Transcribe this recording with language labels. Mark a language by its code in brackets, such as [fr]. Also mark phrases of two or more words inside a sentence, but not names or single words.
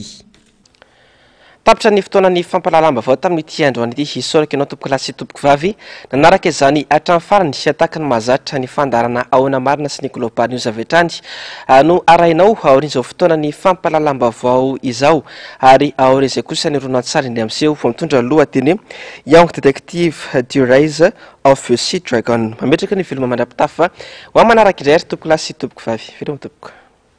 [mg] tapitra ny fotoanany fampalalam-baovao tamin'ity androany ity hisoraka ianao tompoko lasy tompoko vavy nanaraka izany hatrany farany sy ataka ny mahazatra ny fandarana ahoana marina sy ny global news avy hatrany no arahinao aorin'izao fotoanany fampalalam-baovao izao ary aorizay kosa ny ronan-tsara indray amin'seho vao mitondra lohateny young detective du rise of Sea Dragon mametraka ny filma mandrapitafa ho manaraka indray ary tompoko lasy tompoko vavy veloma tompoko